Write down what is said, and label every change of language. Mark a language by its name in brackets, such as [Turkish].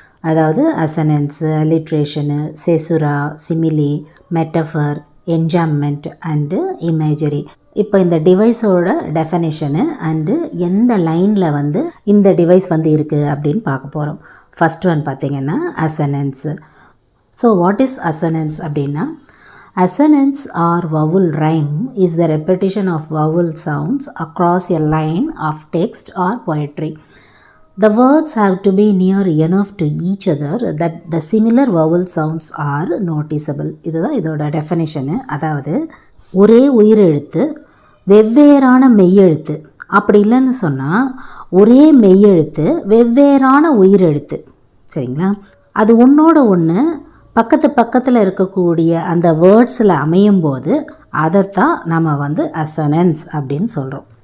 [Tamil] அதாவது அசனன்ஸு, அலிட்ரேஷனு, செசுரா, சிமிலி, metaphor, என்ஜாம்மெண்ட் and imagery. இப்போ இந்த டிவைஸோட டெஃபனிஷனு அண்டு எந்த லைனில் வந்து இந்த டிவைஸ் வந்து இருக்குது அப்படின்னு பார்க்க போகிறோம். ஃபஸ்ட் ஒன் பார்த்திங்கன்னா அசனன்ஸு. [English] so what is assonance [Tamil] அப்படின்னா, [English] assonance or vowel rhyme is the repetition of vowel sounds across a line of text or poetry. The words have to be near enough to each other that the similar vowel sounds are noticeable. [Tamil] இதுதான் இதோட டெஃபனிஷனு. அதாவது ஒரே உயிரெழுத்து வெவ்வேறான மெய்யெழுத்து, அப்படி இல்லைன்னு சொன்னால் ஒரே மெய்யெழுத்து வெவ்வேறான உயிரெழுத்து, சரிங்களா? அது ஒன்றோட ஒன்று பக்கத்தில் இருக்கக்கூடிய அந்த வேர்ட்ஸில் அமையும் போது அதைத்தான் நம்ம வந்து அசனன்ஸ் அப்படின்னு சொல்கிறோம்.